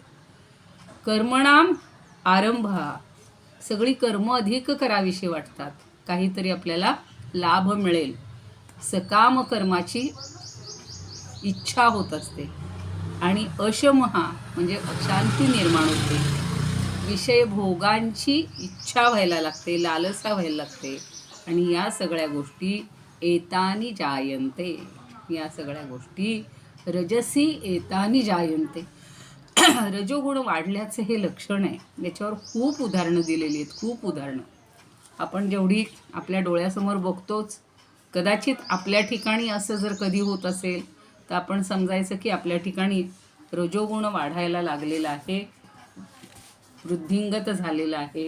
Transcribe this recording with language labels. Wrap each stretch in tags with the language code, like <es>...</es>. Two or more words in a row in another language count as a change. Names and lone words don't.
<sa>कर्मणाम आरंभ</sa> <mr>हा, सगळी कर्म अधिक करावीशी वाटतात, काहीतरी आपल्याला लाभ मिळेल, सकाम कर्माची इच्छा होत असते. आणि अशमहा म्हणजे अशांती निर्माण होते. विषय भोगांची इच्छा व्हायला लागते, लालसा व्हायला लागते. आणि या सगळ्या गोष्टी</mr> <sa>एतानी जायन्ते,</sa> <mr>या सगळ्या गोष्टी</mr> <sa>रजसी एतानी जायन्ते.</sa> <mr>रजोगुण वाढल्याचं हे लक्षण आहे. याच्यावर खूप उदाहरणं दिलेली आहेत, खूप उदाहरणं. आपण जेवढी आपल्या डोळ्यासमोर बघतोच, कदाचित आपल्या ठिकाणी असं जर कधी होत असेल तर आपण समजायचं की आपल्या ठिकाणी रजोगुण वाढायला लागलेला आहे, वृद्धिंगत झालेला आहे.</mr>